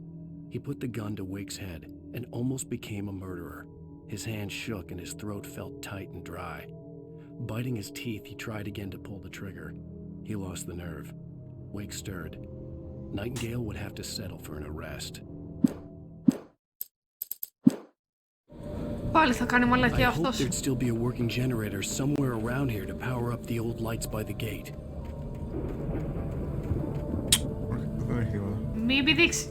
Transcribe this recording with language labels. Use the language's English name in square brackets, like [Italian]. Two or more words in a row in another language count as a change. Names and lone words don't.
[English] He put the gun to Wake's head and almost became a murderer. His hand shook and his throat felt tight and dry. Biting his teeth, he tried again to pull the trigger. He lost the nerve. Wake stirred. Nightingale would have to settle for an arrest. [Greek] Πάλι θα κάνει μαλακία [English] I hoped [Greek] αυτός. [English] there'd still be a working generator somewhere around here to power up the old lights by the gate. [Greek] Μη επιδείξει.